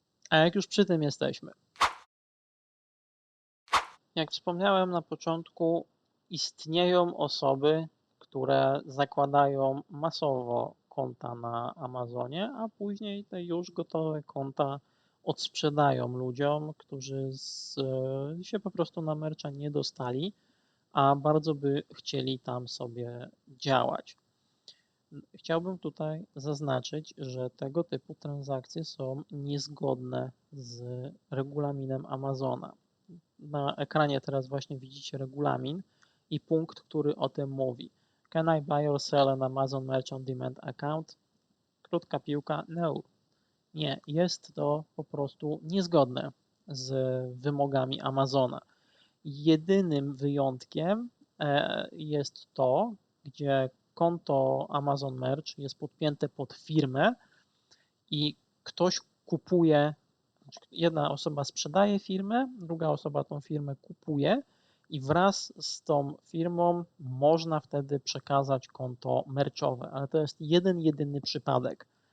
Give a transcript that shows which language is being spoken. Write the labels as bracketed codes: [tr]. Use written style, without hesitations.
[pl] A jak już przy tym jesteśmy, jak wspomniałem na początku, istnieją osoby, które zakładają masowo konta na Amazonie, a później te już gotowe konta odsprzedają ludziom, którzy się po prostu na mercha nie dostali, a bardzo by chcieli tam sobie działać. Chciałbym tutaj zaznaczyć, że tego typu transakcje są niezgodne z regulaminem Amazona. Na ekranie teraz właśnie widzicie regulamin i punkt, który o tym mówi. [en] Can I buy or sell an Amazon Merch on Demand account? [pl] Krótka piłka, no. Nie, jest to po prostu niezgodne z wymogami Amazona. Jedynym wyjątkiem jest to, gdzie konto Amazon Merch jest podpięte pod firmę i ktoś kupuje, jedna osoba sprzedaje firmę, druga osoba tą firmę kupuje i wraz z tą firmą można wtedy przekazać konto merchowe, ale to jest jedyny przypadek.